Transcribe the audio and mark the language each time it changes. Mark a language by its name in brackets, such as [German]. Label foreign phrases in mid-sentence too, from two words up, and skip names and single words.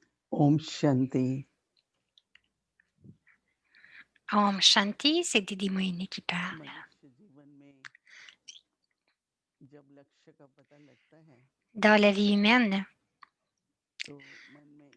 [Hindi] ओम शांति. ओम शांति, [French] c'est Didi Moini qui parle. [Hindi] मनुष्य जीवन में जब लक्ष्य का पता लगता है [French] Dans la vie humaine, [Hindi] तो मन में